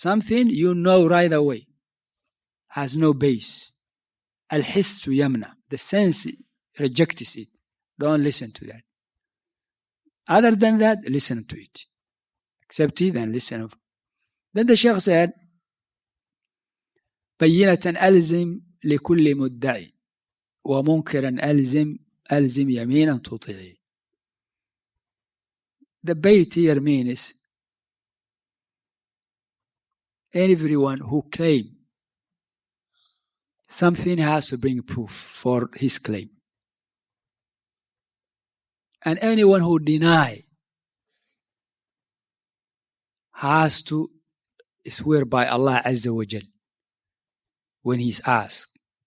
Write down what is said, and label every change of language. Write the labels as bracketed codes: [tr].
[en] Something you know right away, has no base. Al-hissu yamna. The sense rejects it. Don't listen to that. Other than that, listen to it. Accept it and listen. Then the Sheikh said, [ar] بينة ألزم لكل مدعي ومنكرا ألزم يمينا تطيعي. [en] The bait here means everyone who claim something has to bring proof for his claim. And anyone who deny has to swear by Allah Azza wa Jal when he's asked.